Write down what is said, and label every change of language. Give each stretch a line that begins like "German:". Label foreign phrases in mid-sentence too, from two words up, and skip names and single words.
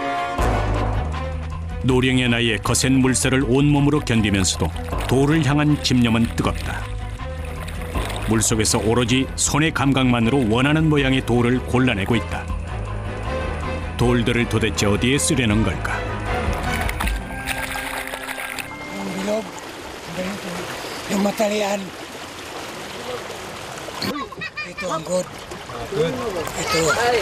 Korean: 노령의 나이에 거센 물살을 온몸으로 견디면서도 돌을 향한 집념은 뜨겁다. 물속에서 오로지 손의 감각만으로 원하는 모양의 돌을 골라내고 있다. 돌들을 도대체 어디에 쓰려는 걸까?
Filipino: Yung bilog, yung matalian. Ito ang good. ito.